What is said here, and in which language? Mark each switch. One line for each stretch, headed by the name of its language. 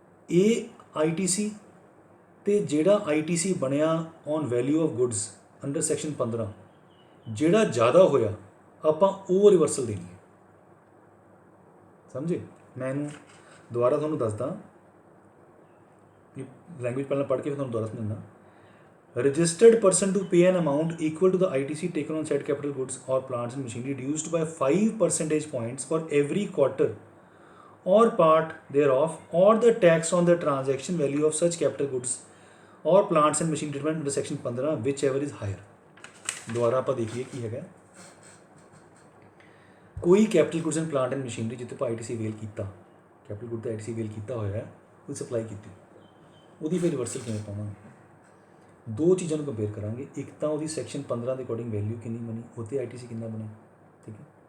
Punjabi: ਇਹ ITC ਤੇ ਜਿਹੜਾ ITC ਬਣਿਆ on value of goods under section 15 ਜਿਹੜਾ ਜ਼ਿਆਦਾ ਹੋਇਆ ਆਪਾਂ ਉਹ ਰਿਵਰਸਲ ਦੇਣੀ ਹੈ, ਸਮਝੇ। ਮੈਂ ਇਹਨੂੰ ਦੁਬਾਰਾ ਤੁਹਾਨੂੰ ਦੱਸਦਾ, ਲੈਂਗੁਏਜ ਪਹਿਲਾਂ ਪੜ੍ਹ ਕੇ ਫਿਰ ਤੁਹਾਨੂੰ ਦੁਬਾਰਾ ਸਮਝਾਉਣਾ।
English: Registered person to pay an amount equal to the ITC taken on said capital goods or plants and machinery reduced by 5 percentage points for every quarter or part thereof, or the tax on the transaction value of such capital goods or plants and machinery determined under section 15 whichever is higher।
Punjabi: ਦੁਬਾਰਾ ਆਪਾਂ ਦੇਖੀਏ ਕੀ ਹੈਗਾ। ਕੋਈ capital goods and plant and machinery ਜਿੱਥੇ ਆਪਾਂ ITC avail ਕੀਤਾ, capital good ਦਾ ITC avail ਕੀਤਾ ਹੋਇਆ ਹੈ, ਉਹ ਸਪਲਾਈ ਕੀਤੀ, ਉਹਦੀ ਫਿਰ ਰਿਵਰਸਲ ਕਿਵੇਂ ਪਾਵਾਂਗੇ? ਦੋ ਚੀਜ਼ਾਂ ਨੂੰ ਕੰਪੇਅਰ ਕਰਾਂਗੇ। ਇੱਕ ਤਾਂ ਉਹਦੀ ਸੈਕਸ਼ਨ 15 ਦੇ ਅਕੋਰਡਿੰਗ ਵੈਲਿਊ ਕਿੰਨੀ ਬਣੀ, ਉਹਤੇ ITC ਕਿੰਨਾ ਬਣਿਆ, ਠੀਕ ਹੈ।